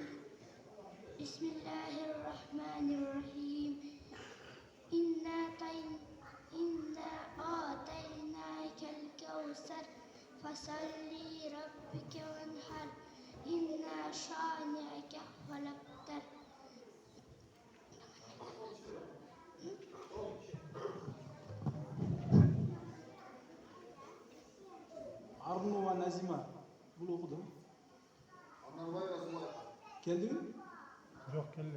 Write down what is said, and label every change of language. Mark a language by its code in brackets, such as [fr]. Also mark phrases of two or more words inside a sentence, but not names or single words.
[ar] بسم الله الرحمن الرحيم إنا أعطيناك الكوثر فصل لربك وانحر إن شانئك هو الأبتر. [tr] Arnu ve Nazima. Bunu okudum. Onlar var yazılar. Geldi mi? Yok geldi.